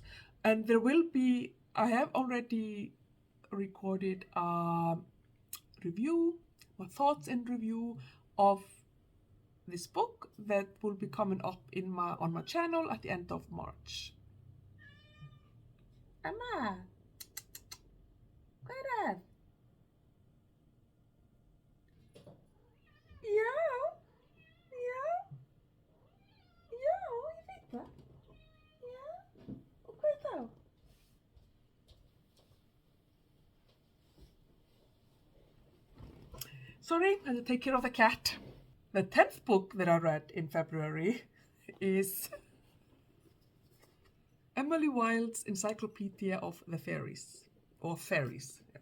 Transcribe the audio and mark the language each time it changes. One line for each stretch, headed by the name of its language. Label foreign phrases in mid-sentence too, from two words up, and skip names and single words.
English: And I have already recorded a review, my thoughts and review of this book that will be coming up on my channel at the end of March.
Icelandic: Emma, hvað er það? Já, ég veit það. Já, og hvað þá?
English: Sorry, I had to take care of the cat. The 10th book that I read in February is Emily Wilde's Encyclopedia of the Fairies, or Fairies.